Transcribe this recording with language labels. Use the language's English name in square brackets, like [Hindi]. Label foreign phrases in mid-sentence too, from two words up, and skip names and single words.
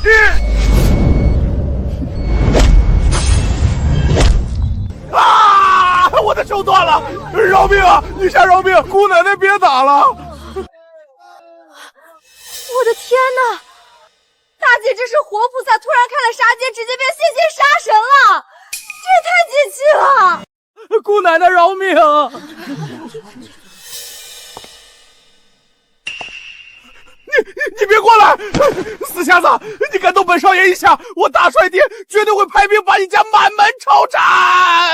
[Chinese] 啊！我的手斷了，饒命啊！女俠饒命！姑奶奶別打了！我的天哪！大姐这是活菩薩突然開了殺戒，直接變現殺神了，這也太解氣了！姑奶奶饒命！你別過來！死瞎子，你敢動本少爺一下，我大帥爹絕對會派兵把你家滿門抄斬！